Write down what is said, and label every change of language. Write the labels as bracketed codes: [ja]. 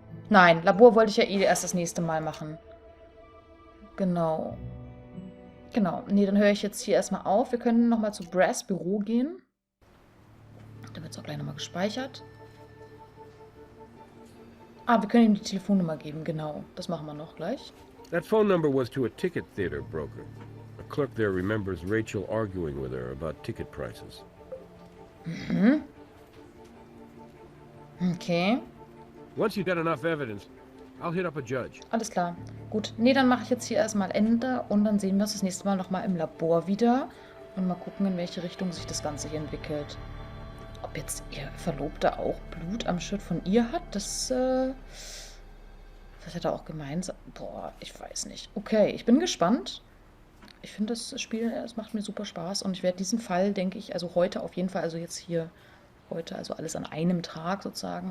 [de] Nein, Labor wollte ich ja eh erst das nächste Mal machen. Genau. Genau. Nee, dann höre ich jetzt hier erstmal auf. Wir können nochmal zu Brass Büro gehen. Da wird es auch gleich nochmal gespeichert. Ah, wir können ihm die Telefonnummer geben, genau. Das machen wir noch gleich. [en] That phone number was to a ticket theater broker. A clerk there remembers Rachel arguing with her about ticket prices. Mhm. Okay. Once you got enough evidence, I'll hit up a judge. [de] Alles klar. Gut. Nee, dann mache ich jetzt hier erstmal Ende und dann sehen wir uns das nächste Mal nochmal im Labor wieder und mal gucken, in welche Richtung sich das Ganze hier entwickelt. Ob jetzt ihr Verlobter auch Blut am Shirt von ihr hat, das hat er auch gemeint. Boah, ich weiß nicht. Okay, ich bin gespannt. Ich finde das Spiel, es macht mir super Spaß und ich werde diesen Fall, denke ich, also heute auf jeden Fall, also jetzt hier heute, also alles an einem Tag sozusagen.